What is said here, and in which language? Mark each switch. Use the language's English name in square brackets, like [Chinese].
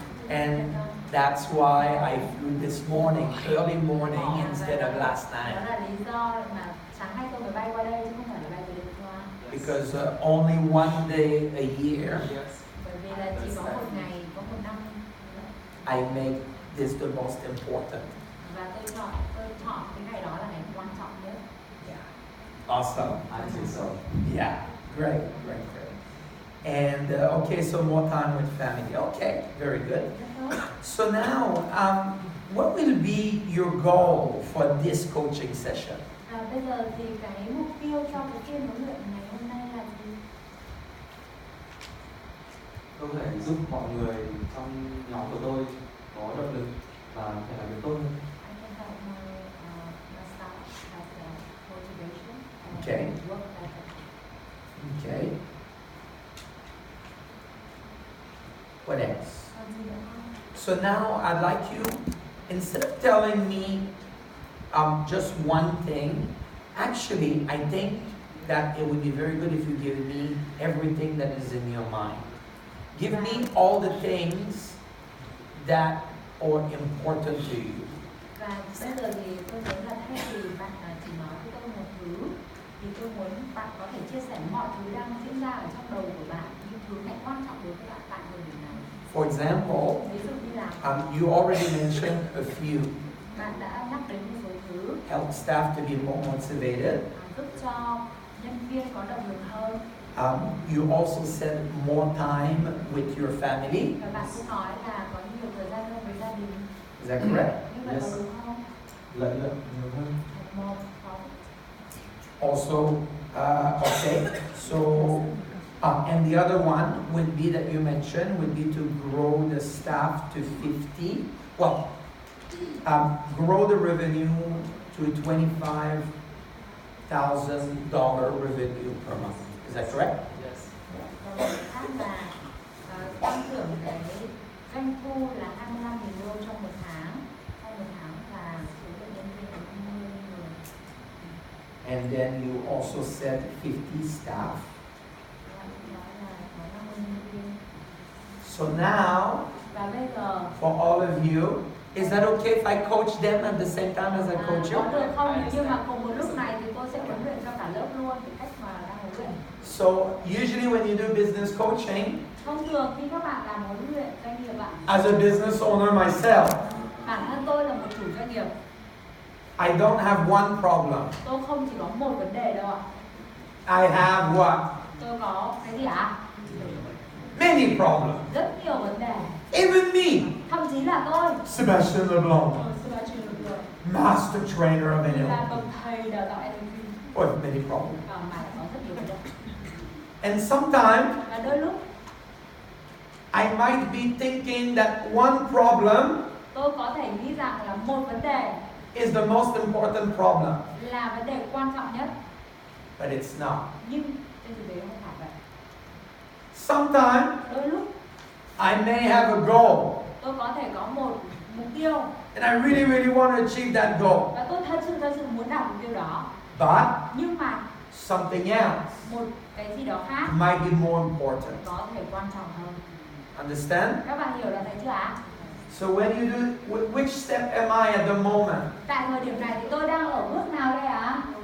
[English] And that's why I flew this morning, early morning instead of last [Vietnamese] Đó [English] night. [Vietnamese] là lý do mà sáng nay tôi mới bay qua đây chứ không phải là bay từ đêm qua. [English] Because only one day a year Yes. [Vietnamese] Bởi vì là chỉ có một ngày, có một năm. [English] I make this the most important. [Vietnamese] Và tôi chọn cái ngày đó là ngày quan trọng nhất. [English] Yeah. Awesome. I think so. Yeah. Great. And okay, so more time with family. Okay, very good. So now, what will be your goal for this coaching session? [Vietnamese] Và bây giờ thì cái mục tiêu cho cái phiên huấn luyện ngày hôm nay là gì? Tôi có thể giúp mọi người trong nhóm của tôi có động lực và thể làm việc tốt hơn. [English] I can help my staff have the motivation and Okay. work better. Okay. What else? [Vietnamese] Còn gì nữa không? [English] So now I'd like you, instead of telling me just one thing, actually I think that it would be very good if you give me everything that is in your mind. Give me all the things that are important to you. [Vietnamese] Và bây giờ thì tôi muốn là thay vì bạn chỉ nói với tôi một thứ, thì tôi muốn bạn có thể chia sẻ mọi thứ đang diễn ra ở trong đầu của bạn, những thứ này quan trọng đối với bạn tại thời điểm này. [English] For example, [Vietnamese] Ví dụ như là [English] you already mentioned a few. [Vietnamese] bạn đã nhắc đến một số thứ [English] Help staff to be more motivated. [Vietnamese] giúp cho nhân viên có động lực hơn. [English] You also said more time with your family. [Vietnamese] Và bạn cũng nói là có nhiều thời gian hơn với gia đình. [English] Is that correct? [Vietnamese] Như vậy có đúng không? Lợi nhuận nhiều hơn. [English] Have more profit. Also, okay, so, and the other one would be that you mentioned would be to grow the staff to 50. Well, grow the revenue to $25,000 revenue per month. Is that correct? Yes. [Vietnamese] Còn một khác là tăng trưởng cái doanh thu là 25.000 đô trong một tháng và số lượng nhân viên là 50 người. [English] And then you also said 50 staff. [Vietnamese] Nói là có 50 nhân viên. [English] So now, [Vietnamese] Và bây giờ [English] for all of you, is that okay if I coach them at the same time as I coach you? [Vietnamese] có được không? Nếu như mà cùng một lúc này thì tôi sẽ huấn luyện cho cả lớp luôn cái cách mà đang huấn luyện. [English] So usually when you do business coaching, [Vietnamese] Thông thường khi các bạn làm huấn luyện doanh nghiệp bạn, [English] as a business owner myself, [Vietnamese] bản thân tôi là một chủ doanh nghiệp, [English] I don't have one problem. [Vietnamese] tôi không chỉ có một vấn đề đâu ạ. [English] I have what? [Vietnamese] Tôi có cái gì ạ? [English] Many problems. [Vietnamese] Rất nhiều vấn đề. [English] Even me, [Vietnamese] Thậm chí là tôi, [English] Sebastien Leblond, [Vietnamese] Sebastien Leblond, [English] master trainer of [Vietnamese] là [English] NLP. [Vietnamese] bậc thầy đào tạo NLP, [English] Oh, many problems. [Vietnamese] mà có rất nhiều vấn đề. [English] And sometimes [Vietnamese] Và đôi lúc [English] I might be thinking that one problem [Vietnamese] tôi có thể nghĩ rằng là một vấn đề [English] is the most important problem, [Vietnamese] là vấn đề quan trọng nhất, [English] but it's not. [Vietnamese] nhưng trên thực tế không phải vậy. [English] Sometimes [Vietnamese] Đôi lúc [English] I may have a goal [Vietnamese] tôi có thể có một mục tiêu [English] and I really, really want to achieve that goal, [Vietnamese] và tôi thật sự muốn đạt mục tiêu đó, [English] but [Vietnamese] nhưng mà [English] something else [Vietnamese] một cái gì đó khác [English] might be more important. [Vietnamese] có thể quan trọng hơn. [English] Understand? [Vietnamese] Các bạn hiểu là thế chưa ạ? [English] So when you do, which step am I at the moment? [Vietnamese] Tại thời điểm này thì tôi đang ở bước nào đây ạ?